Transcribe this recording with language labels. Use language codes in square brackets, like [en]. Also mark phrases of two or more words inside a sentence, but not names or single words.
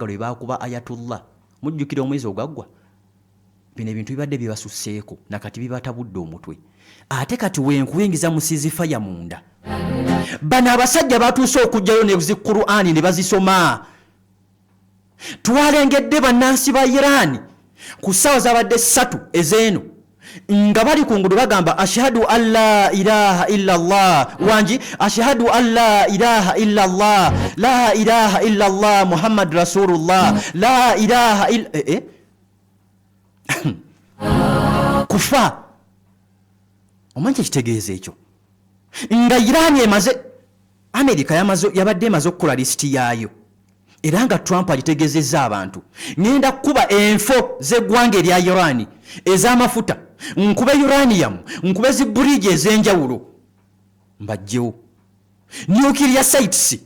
[lg] lwe baakuba Ayatullah mujjukira omwezi ogwaggwa bino ebintu bibadde bibasuseeko nakati bibatabudde omutwe ate kati wenkuwingiza mu ceasefire munda bano abasajja batuuse okujjayo ne Qur'ani ne bazisoma twalengedde bannansi ba Iran ku ssaawa zabadde 3 ezeeno nga bali ku ngudo bagamba [ar] أشهد أن لا إله إلا الله [lg] wanji [ar] أشهد أن لا إله إلا الله لا إله إلا الله محمد رسول الله لا إله إلا [lg] kufa omanje kitegeeza ekyo nga Iran emaze Amerika yabadde emaze okukola lisiti yaayo era nga Trump agitegeezezza abantu ngenda kuba enfo z'eggwanga erya Iran ez'amafuta nkube uranium nkube zibuliji ez'enjawulo mbajjewo [en] nuclear sites